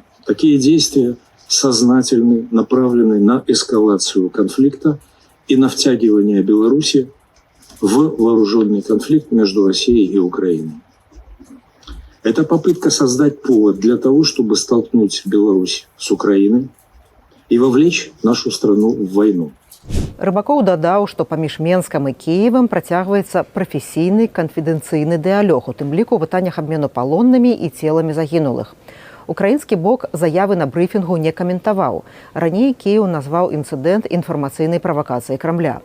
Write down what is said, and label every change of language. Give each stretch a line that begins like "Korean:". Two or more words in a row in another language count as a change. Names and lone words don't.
Russian: Такие действия сознательны, направлены на эскалацию конфликта и на втягивание Беларуси в вооруженный конфликт между Россией и Украиной. Это попытка создать повод для того, чтобы столкнуть Беларусь с Украиной и вовлечь нашу страну в войну.
Belarusian: Рыбакоў дадаў, што паміж Менскам і Кіевам працягваецца прафесійны канфідэнцыйны дыялог, у тым ліку ў пытаннях абмену палоннымі і целамі загінулых. Украінскі бок заявы на брыфінгу не каментаваў. Раней Кіеў назваў інцыдэнт інфармацыйнай правакацыяй Крамля.